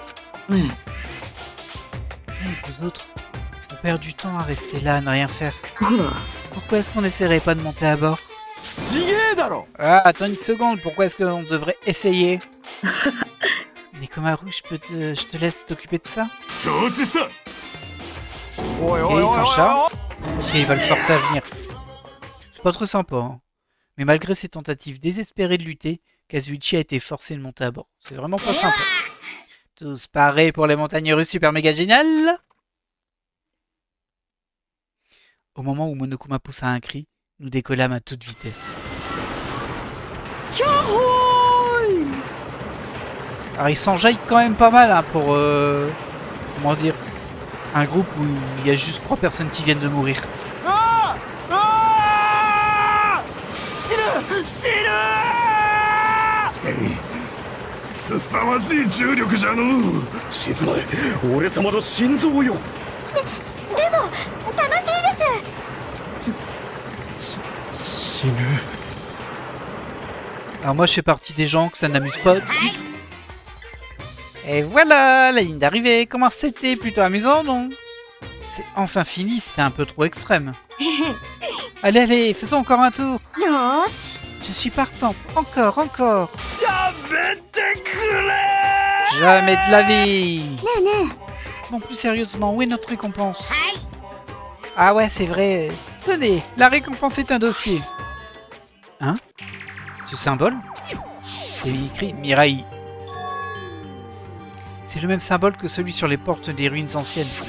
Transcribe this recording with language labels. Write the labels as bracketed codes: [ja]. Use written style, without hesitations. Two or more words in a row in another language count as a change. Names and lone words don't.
[fr] Et vous autres, on perd du temps à rester là, à ne rien faire. Pourquoi est-ce qu'on n'essaierait pas de monter à bord? Ah, attends une seconde, pourquoi est-ce qu'on devrait essayer? Nekomaru, je te laisse t'occuper de ça? [ja] 承知した [fr] Et il s'en charge. Et il va le forcer à venir. C'est pas trop sympa, hein. Mais malgré ses tentatives désespérées de lutter, Kazuichi a été forcé de monter à bord. C'est vraiment pas sympa. Tous parés pour les montagnes russes super méga géniales. Au moment où Monokuma poussa un cri, nous décollâmes à toute vitesse. Alors il s'enjaille quand même pas mal hein, pour... comment dire, un groupe où il y a juste 3 personnes qui viennent de mourir. [ja] 凄まじい重力じゃの静まれ俺様の心臓よでも楽しいです。死ぬ。 [fr] Alors moi je fais partie des gens que ça n'amuse pas du tout. Et voilà, la ligne d'arrivée. Comment c'était? Plutôt amusant, non? C'est enfin fini, c'était un peu trop extrême. Allez, allez, faisons encore un tour. [ja] よーし。 [fr] Je suis partante. Encore, encore. Jamais de la vie. [ja] ねえねえ。 [fr] Bon, plus sérieusement, où est notre récompense? Ah ouais, c'est vrai. Tenez, la récompense est un dossier. Hein? Ce symbole? C'est écrit Mirai. C'est le même symbole que celui sur les portes des ruines anciennes.